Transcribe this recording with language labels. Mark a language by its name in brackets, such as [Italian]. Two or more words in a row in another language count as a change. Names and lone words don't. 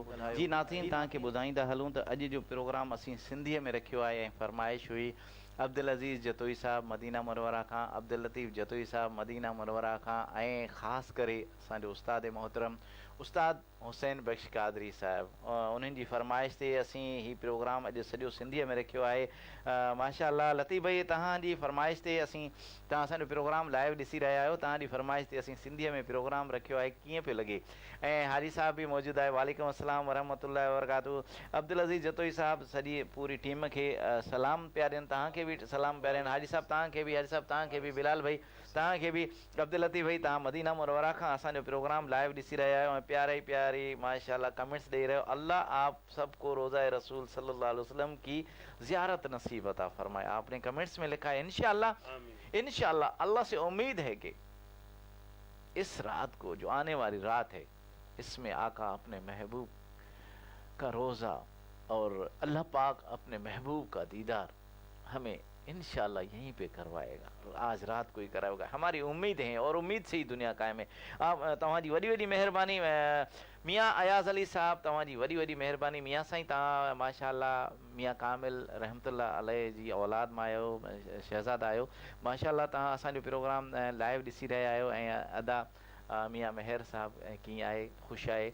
[Sindhi] जी नाज़रीन तव्हांखे ॿुधाईंदा हलूं त अॼु जो प्रोग्राम असीं सिंधीअ में रखियो आहे ऐं फरमाइश हुई अब्दुल अज़ीज़ जतोई साहब मदीना मुनव्वरा खां, अब्दुल लतीफ़ जतोई साहब मदीना मुनव्वरा खां, ऐं ख़ासि करे असांजो उस्ताद मोहतरम उस्ताद हुसैन बख्श कादरी साहिब, उन्हनि जी फरमाइश ते असीं ही प्रोग्राम अॼु सॼो सिंधीअ में रखियो आहे। माशाअल्लाह लतीफ़ भाई, तव्हांजी फरमाइश ते असीं, तव्हां असांजो प्रोग्राम लाइव ॾिसी रहिया आहियो, तव्हांजी फरमाइश ते असीं सिंधीअ में प्रोग्राम रखियो आहे, कीअं पियो लॻे? ऐं हारी साहब बि मौजूदु आहे। [Arabic] وعليكم السلام ورحمة الله وبركاته. [Sindhi] अब्दुल अज़ीज़ जतोई साहब सॼी पूरी टीम खे सलाम पिया ॾियनि, तव्हांखे बि सलाम पिया ॾियनि। हारी साहब तव्हांखे बि, हारी साहब तव्हांखे बि, बिलाल भाई तव्हांखे बि, अब्दुल लतीफ़ भाई तव्हां मदीना मुनव्वरा खां असांजो प्रोग्राम लाइव ॾिसी रहिया आहियो ऐं प्यारी प्यारी माशाअल्लाह कमेंट्स ॾेई रहियो। [Urdu] اللہ آپ سب کو روضہ رسول [Arabic] صلى الله عليه وسلم [Urdu] کی زیارت نصیب عطا فرمائے. آپ نے کمنٹس میں لکھا ہے انشاءاللہ اللہ سے امید ہے کہ اس رات کو، جو آنے والی رات ہے، اس میں آقا اپنے محبوب کا روضہ اور اللہ پاک اپنے محبوب کا دیدار ہمیں انشاءاللہ یہیں پہ کروائے گا. آج رات کو ہی کرائے گا، ہماری امید ہے اور امید سے ہی دنیا قائم ہے. [Sindhi] आप तव्हांजी वॾी वॾी महिरबानी। मियाँ अयाज़ अली साहब तव्हांजी वॾी वॾी महिरबानी। मियाँ साईं तव्हां माशाअल्लाह मियाँ कामिल [Arabic] رحمة الله عليه [Sindhi] जी औलाद मां आहियो, शहज़ादा आहियो। माशाअल्लाह तव्हां असांजो प्रोग्राम लाइव ॾिसी रहिया आहियो। ऐं अदा मियाँ मेहर साहब कीअं आहे, ख़ुशि आहे।